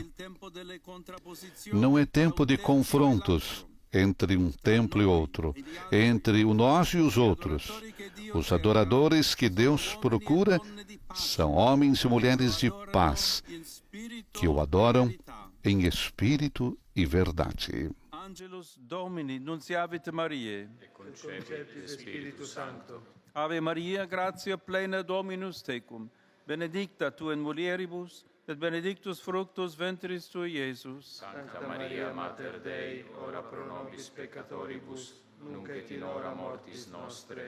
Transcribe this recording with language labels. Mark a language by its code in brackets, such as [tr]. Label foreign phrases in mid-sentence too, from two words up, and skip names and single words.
[pt] Não é tempo de confrontos entre um templo e outro, entre o nós e os outros. Os adoradores que Deus procura são homens e mulheres de paz, que o adoram em espírito e verdade. [la] Angelus Domini, nunciavit Mariae. Et concepit Spiritus Sancto. Ave Maria, gratia plena Dominus tecum, benedicta tu in mulieribus, et benedictus fructus ventris tui, Iesus. Sancta Maria, Mater Dei, ora pro nobis peccatoribus, nunc et in hora mortis nostre.